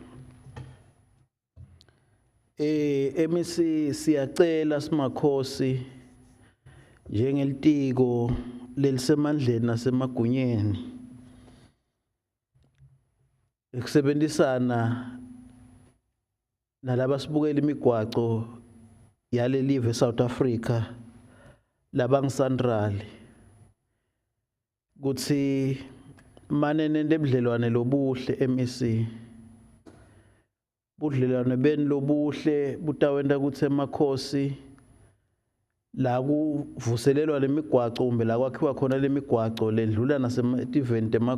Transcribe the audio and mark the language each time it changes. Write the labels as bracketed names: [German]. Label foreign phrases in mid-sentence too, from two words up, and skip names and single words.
[Swati] MEC siyacela simakhosi njengelitiko lelisemandleni nasemagunyeni ekusebenzisana nalaba sibukela imigwaco yale live South Africa labangisandral kuthi manene nebudlelwane lobuhle MEC budlelwane beni lobuhle butawenta ukuthi emakhosi la kuvuselelwa lemigwaco kumbe la kwakhiwa khona lemigwaco ledlula nasema-event